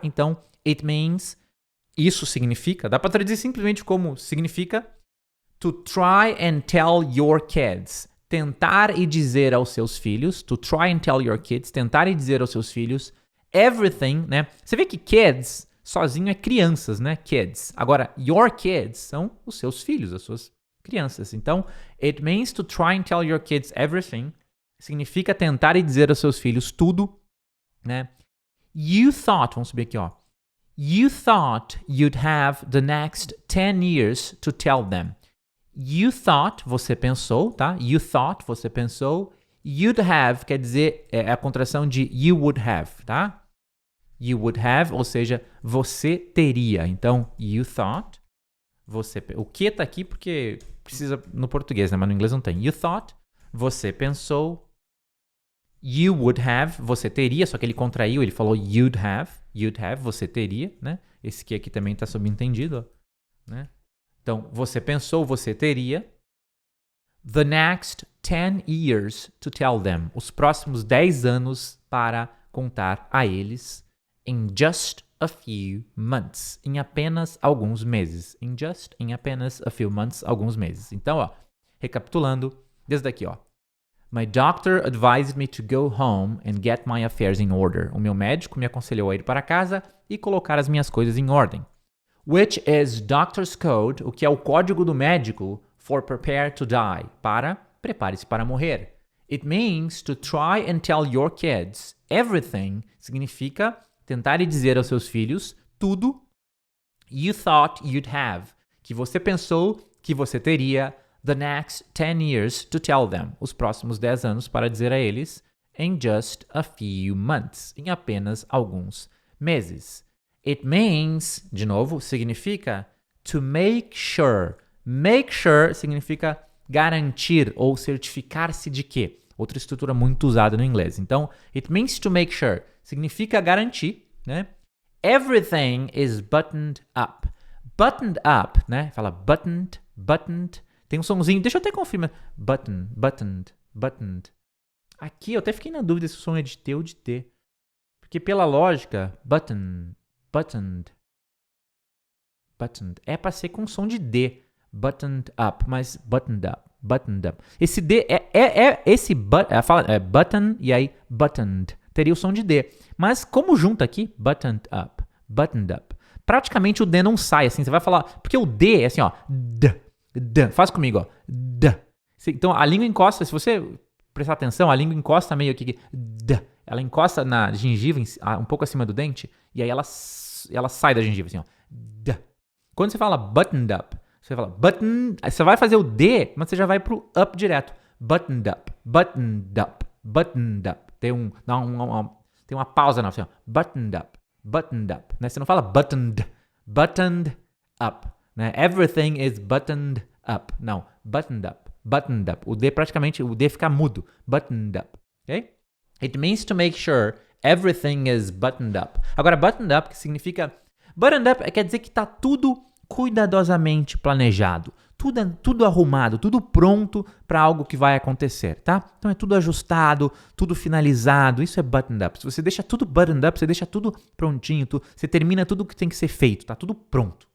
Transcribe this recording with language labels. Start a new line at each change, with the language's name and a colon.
Portuguese: Então,
English: it means,
Portuguese: isso significa, dá para traduzir simplesmente como significa
English: to try and tell your kids.
Portuguese: Tentar e dizer aos seus filhos,
English: to try and tell your kids,
Portuguese: tentar e dizer aos seus filhos, everything, né? Você vê que kids, sozinho é crianças, né? Kids. Agora, your kids são os seus filhos, as suas crianças. Então,
English: it means to try and tell your kids everything.
Portuguese: Significa tentar e dizer aos seus filhos tudo, né?
English: You thought,
Portuguese: vamos subir aqui,
English: You thought you'd have the next 10 years to tell them. You thought,
Portuguese: você pensou, tá? You thought, você pensou. You'd have, quer dizer, é a contração de you would have, tá?
English: You would have,
Portuguese: ou seja, você teria. Então, you thought, o que tá aqui porque precisa no português, né? Mas no inglês não tem.
English: You thought,
Portuguese: você pensou.
English: You would have,
Portuguese: você teria, só que ele contraiu, ele falou
English: you'd have,
Portuguese: você teria, né? Esse aqui também está subentendido, ó, né? Então, você pensou, você teria.
English: The next 10 years to tell them.
Portuguese: Os próximos 10 anos para contar a eles.
English: In just a few months.
Portuguese: Em apenas alguns meses. Em apenas
English: a few months,
Portuguese: alguns meses. Então, ó, recapitulando, desde aqui, ó.
English: My doctor advised me to go home and get my affairs in order.
Portuguese: O meu médico me aconselhou a ir para casa e colocar as minhas coisas em ordem.
English: Which is doctor's code,
Portuguese: o que é o código do médico,
English: for prepare to die,
Portuguese: para prepare-se para morrer.
English: It means to try and tell your kids everything,
Portuguese: significa tentar e dizer aos seus filhos tudo
English: you thought you'd have,
Portuguese: que você pensou que você teria,
English: the next 10 years to tell them,
Portuguese: os próximos 10 anos para dizer a eles,
English: in just a few months,
Portuguese: em apenas alguns meses.
English: It means,
Portuguese: de novo, significa
English: to make sure.
Portuguese: Make sure significa garantir ou certificar-se de quê? Outra estrutura muito usada no inglês. Então,
English: it means to make sure.
Portuguese: Significa garantir, né?
English: Everything is buttoned up. Buttoned up,
Portuguese: né? Fala buttoned, buttoned. Tem um sonzinho, deixa eu até confirmar.
English: Button, buttoned, buttoned.
Portuguese: Aqui eu até fiquei na dúvida se o som é de T ou de T. Porque pela lógica, button, buttoned, buttoned. É para ser com som de D.
English: Buttoned up,
Portuguese: mas
English: buttoned up, buttoned up.
Portuguese: Esse D esse button e aí buttoned. Teria o som de D. Mas como junta aqui, buttoned up, buttoned up. Praticamente o D não sai assim, você vai falar, porque o D é assim, ó, D. Faz comigo, ó, D. Então a língua encosta, se você prestar atenção, a língua encosta meio aqui, D. Ela encosta na gengiva, um pouco acima do dente, e aí ela sai da gengiva assim, ó, D. Quando você fala buttoned up, você fala button, você vai fazer o D, mas você já vai pro up direto.
English: Buttoned up, buttoned up, buttoned up.
Portuguese: Tem uma pausa na assim, ó.
English: Buttoned up, buttoned up.
Portuguese: Né? Você não fala buttoned, buttoned up. Né?
English: Everything is buttoned up.
Portuguese: Não,
English: buttoned up, buttoned up.
Portuguese: O D praticamente, o D fica mudo.
English: Buttoned up, ok? It means to make sure everything is buttoned up.
Portuguese: Agora, buttoned up, que significa... Buttoned up quer dizer que tá tudo cuidadosamente planejado, tudo arrumado, tudo pronto para algo que vai acontecer, tá? Então é tudo ajustado, tudo finalizado, isso é buttoned up. Se você deixa tudo buttoned up, você deixa tudo prontinho, você termina tudo que tem que ser feito, tá tudo pronto.